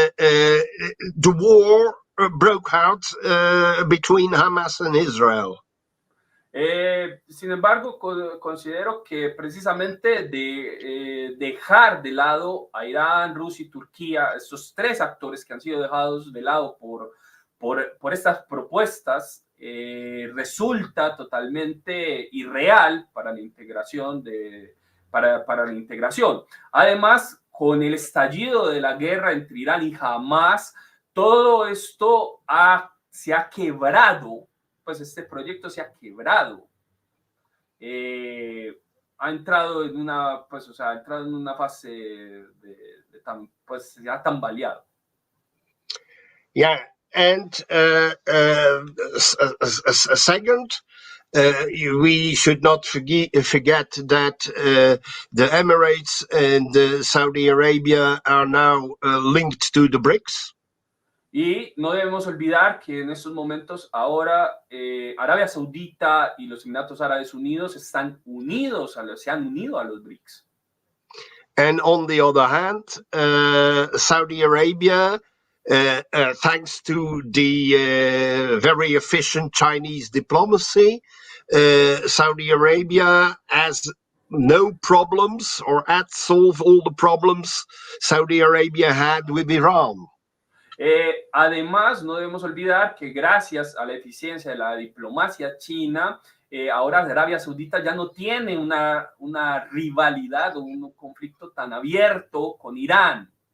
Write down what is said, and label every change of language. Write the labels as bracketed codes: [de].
[en] The war broke out between Hamas and Israel. [es] Sin embargo, considero que precisamente de dejar de lado a Irán, Rusia y Turquía, estos tres actores que han sido dejados de lado por estas propuestas, resulta totalmente irreal para la integración para la integración. Además, con el estallido de la guerra entre Irán y Hamas, todo esto se ha quebrado, pues este proyecto se ha quebrado. Ha entrado en una fase pues se ha tambaleado. [en] Yeah, and second, we should not forget that the Emirates and Saudi Arabia are now linked to the BRICS. [es] Y no debemos olvidar que en estos momentos ahora Arabia Saudita y los Emiratos Árabes Unidos se han unido a los BRICS. [en] And on the other hand, Saudi Arabia, thanks to the very efficient Chinese diplomacy, Saudi Arabia has no problems or had solved all the problems Saudi Arabia had with Iran. [es] Además, no debemos olvidar que gracias a la eficiencia de la diplomacia china, ahora Arabia Saudita ya no tiene una rivalidad o un conflicto tan abierto con Irán.